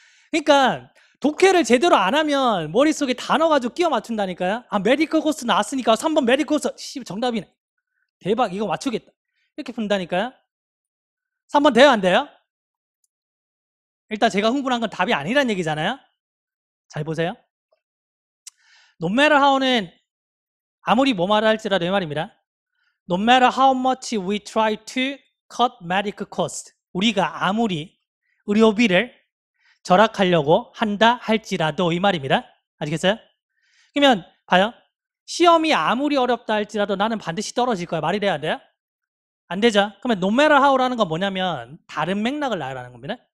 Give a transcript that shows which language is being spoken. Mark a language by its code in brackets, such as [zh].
[ko] 그러니까 독해를 제대로 안 하면 머릿속에 단어 가지고 끼워 맞춘다니까요. 아, 메디컬 코스 나왔으니까 3번 메디컬 코스 정답이네. 대박, 이거 맞추겠다. 이렇게 푼다니까요. 3번 돼요? 안 돼요? 일단 제가 흥분한 건 답이 아니란 얘기잖아요. 잘 보세요. [en] No matter how는 [ko] 아무리 뭐 말을 할지라도 이 말입니다. [en] No matter how much we try to cut medical cost. [ko] 우리가 아무리 의료비를 절약하려고 한다 할지라도 이 말입니다. 아시겠어요? 그러면 봐요. 시험이 아무리 어렵다 할지라도 나는 반드시 떨어질 거야. 말이 돼야 돼요? 안 되죠? 그러면 no matter how라는 건 뭐냐면 다른 맥락을 나열하는 겁니다.